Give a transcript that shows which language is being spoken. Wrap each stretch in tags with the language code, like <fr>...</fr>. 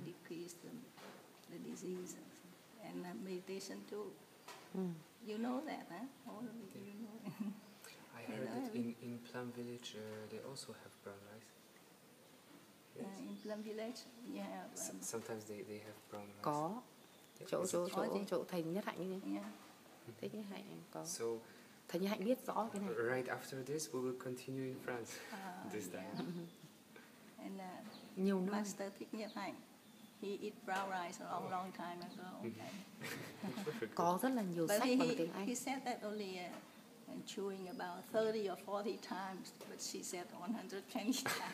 <en>decrease the disease, and meditation too. You know that, huh? All of it, you know. I heard that in Plum Village they also have brown rice. Yes. In Plum Village, yeah. Sometimes they have brown rice.</en> <vi>Có. Chỗ thầy Nhất Hạnh như thế.</vi> <en>Yeah.</en> <vi>Thầy Nhất Hạnh có.</vi> <en>So</en> <vi>thầy Nhất Hạnh biết rõ cái này.</vi> <en>Right after this, we will continue in France. This time. And</en> <vi>nhiều nơi.</vi> <en>Master Thích Nhất Hạnh, he eat brown rice a long time ago. Okay.</en> <vi>Có rất là nhiều</vi> <en>But</en> <vi>sách bằng tiếng Anh.</vi> <en>he said that only chewing about 30 or 40 times, but she said 120 times.</en>